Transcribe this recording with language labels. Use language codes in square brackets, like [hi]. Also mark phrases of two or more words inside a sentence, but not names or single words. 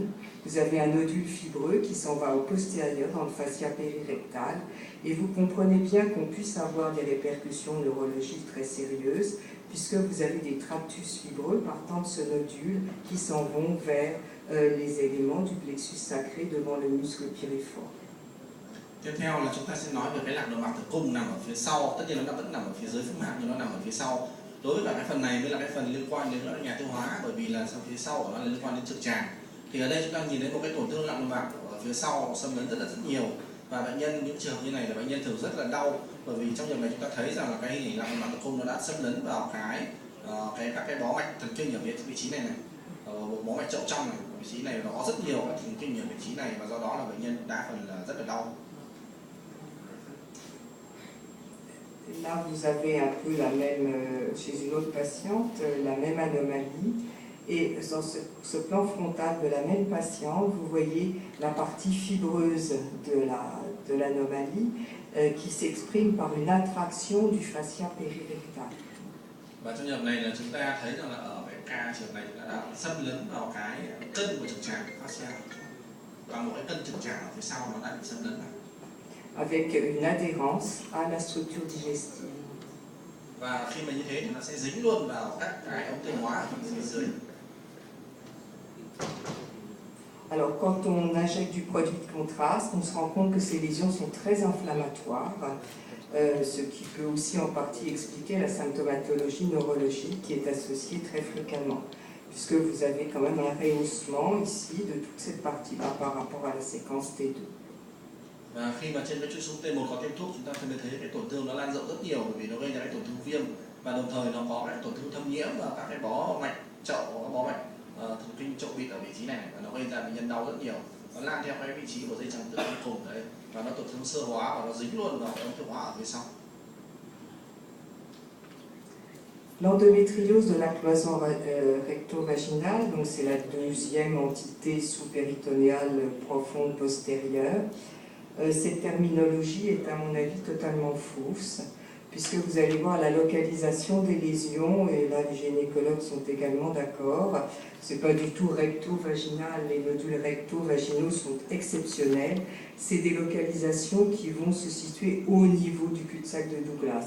[fr] Vous avez un nodule fibreux qui s'en va au postérieur dans le fascia périrectal, et vous comprenez bien qu'on puisse avoir des répercussions neurologiques très sérieuses, puisque vous avez des tractus fibreux partant de ce nodule qui s'en vont vers les éléments du plexus sacré devant le muscle piriforme. [vi] Tiếp theo là chúng ta sẽ nói về cái lạc nội mạc tử cung nằm ở phía sau, tất nhiên nó vẫn nằm ở phía dưới phúc mạc nhưng nó nằm ở phía sau. Đối với cả cái phần này mới là cái phần liên quan đến nhà tiêu hóa, bởi vì là sau phía sau của nó là liên quan đến trực tràng. Thì ở đây chúng ta nhìn thấy một cái tổn thương lạc nội mạc ở phía sau xâm lấn rất nhiều, và bệnh nhân những trường hợp như này là bệnh nhân thường rất là đau, bởi vì trong trường này chúng ta thấy rằng là cái hình ảnh lạc nội mạc tử cung nó đã xâm lấn vào các cái bó mạch thần kinh ở vị trí này bó mạch chậu trong này, vị trí này nó có rất nhiều các thần kinh ở vị trí này, và do đó là bệnh nhân đa phần là rất là đau. [fr] Là, vous avez un peu la même, chez une autre patiente, la même anomalie. Et dans ce plan frontal de la même patiente, vous voyez la partie fibreuse de l'anomalie qui s'exprime par une attraction du fascia périrectal. [vi] Và trong trường hợp này là chúng ta thấy rằng là ở cái ca trường này đã xâm lấn vào cái cân của trực tràng fascia, và một cái cân trực tràng ở phía sau nó đã bị xâm lấn vào. [fr] Avec une adhérence à la structure digestive. [vi] Và khi mà như thế thì nó sẽ dính luôn vào các cái ống tiêu hóa ở phía dưới. [fr] Alors, quand on injecte du produit de contraste, on se rend compte que ces lésions sont très inflammatoires, ce qui peut aussi en partie expliquer la symptomatologie neurologique qui est associée très fréquemment, puisque vous avez quand même un rehaussement ici de toute cette partie-là par rapport à la séquence T2. [vi] Và khi mà trên cái chuỗi xuống T1 có thêm thuốc, chúng ta mới thấy cái tổn thương nó lan rộng rất nhiều, bởi vì nó gây ra cái tổn thương viêm, và đồng thời nó có cái tổn thương thâm nhiễm vào các cái bó mạch chậu, bó mạch thần kinh chậu bịt ở vị trí này, và nó gây ra bệnh nhân đau rất nhiều. Nó lan theo cái vị trí của dây chằng tử cung cùng đấy, và nó tổn thương sơ hóa và nó dính luôn vào cái ống tiêu hóa ở phía sau. [fr] L'endométriose de la cloison recto-vaginale, donc c'est la deuxième entité sous-péritonéale profonde postérieure. Cette terminologie est à mon avis totalement fausse, puisque vous allez voir la localisation des lésions, et là les gynécologues sont également d'accord, c'est pas du tout recto-vaginal, les nodules recto-vaginaux sont exceptionnels, c'est des localisations qui vont se situer au niveau du cul-de-sac de Douglas.